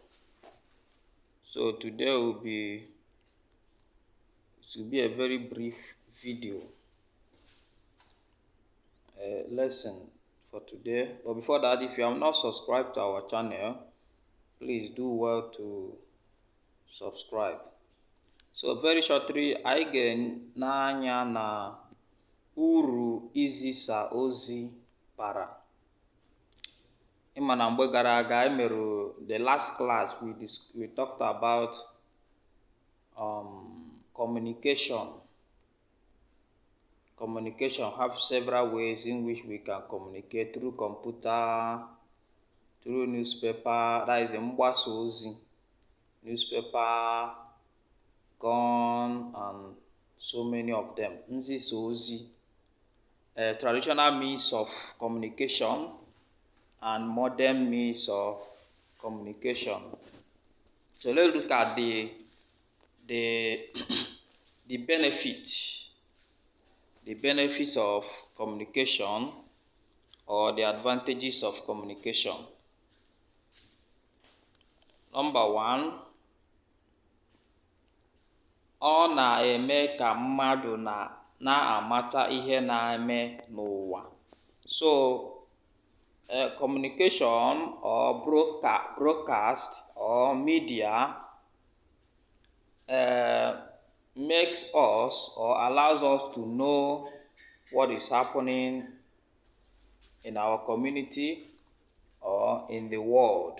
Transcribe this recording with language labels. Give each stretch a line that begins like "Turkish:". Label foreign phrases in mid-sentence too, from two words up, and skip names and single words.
English: So today will be a very brief video lesson for today. But before that, if you have not subscribed to our channel, please do well to subscribe. So very shortly,
Igbo: anyị ga-n'anya na uru izisa ozi bara. Ịma na mgbe gara aga emerụ
English: the last class we talked about communication. Communication have several ways in which we can communicate: through computer, through newspaper, that is
Igbo: mgbasa ozi,
English: newspaper, gun, and so many of them.
Igbo: Nzisa ozi,
English: traditional means of communication and modern means of communication. So let's look at the benefits of communication, or the advantages of communication. Number one,
Igbo: ọ na-eme ka mmadụ na-amata ihe na-eme n'ụwa.
English: So communication or broadcast or media makes us or allows us to know what is happening in our community or in the world.